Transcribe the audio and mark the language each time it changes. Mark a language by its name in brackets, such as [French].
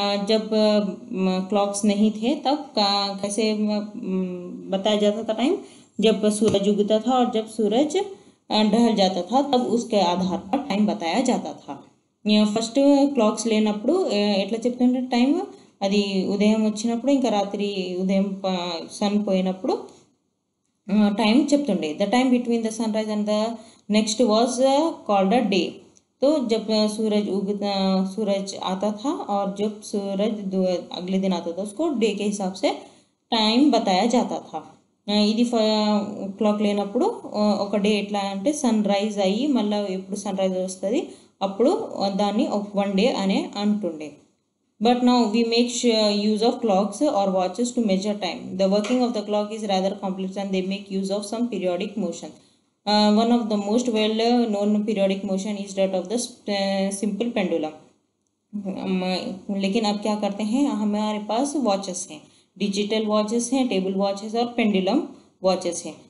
[Hindi] जब क्लॉक्स नहीं थे तब कैसे बताया जाता था टाइम, जब सूरज उगता था और जब सूरज ढल जाता था तब उसके आधार पर टाइम बताया जाता था। [Telugu] ఫస్ట్ క్లాక్స్ లేనప్పుడు ఎట్లా చెప్తుంటే టైం, అది ఉదయం వచ్చినప్పుడు ఇంకా రాత్రి ఉదయం సన్ పోయినప్పుడు टाइम చెప్తుండే। [English] The time between the sunrise and the next was called a day. [Hindi] तो जब सूरज आता था और जब सूरज अगले दिन आता था उसको डे के हिसाब से टाइम बताया जाता था। [Telugu] ఇది క్లాక్ లేనప్పుడు ఒక డే ఎట్లా అంటే సన్ రైజ్ అయ్యి మళ్ళీ ఎప్పుడు సన్ రైజ్ వస్తుంది అప్పుడు దాన్ని వన్ డే అనే అంటుండే। [English] But now we make use of clocks or watches to measure time. The working of the clock is rather complex and they make use of some periodic motion. One of the most well known periodic motion is that of the simple pendulum. [Hindi] लेकिन अब क्या करते हैं, हमारे पास watches हैं, digital watches हैं, table watches और pendulum watches हैं।